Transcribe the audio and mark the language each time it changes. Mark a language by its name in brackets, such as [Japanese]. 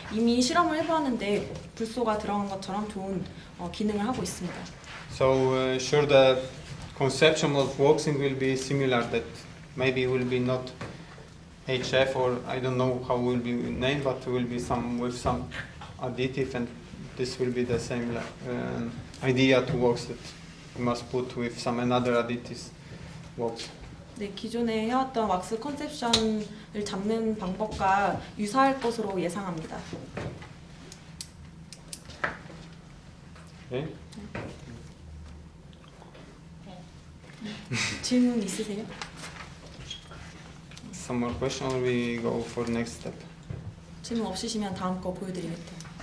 [Korean] 이미 실험을 해보았는데 불소가 들어간 것처럼 좋은 기능을 하고 있습니다. [English] So sure the conception of waxing will be similar. That maybe will be not HF or I don't know how will be named, but will be with some additive, and this will be the same idea to wax that you must put with some another additives wax. [Korean] 네, 기존에 해왔던 왁스 컨셉션을 잡는 방법과 유사할 것으로 예상합니다. [English] Okay. [Korean] 질문 있으세요? [English] Some more question or we go for next step? [Korean] 질문 없으시면 다음 거 보여드리겠다.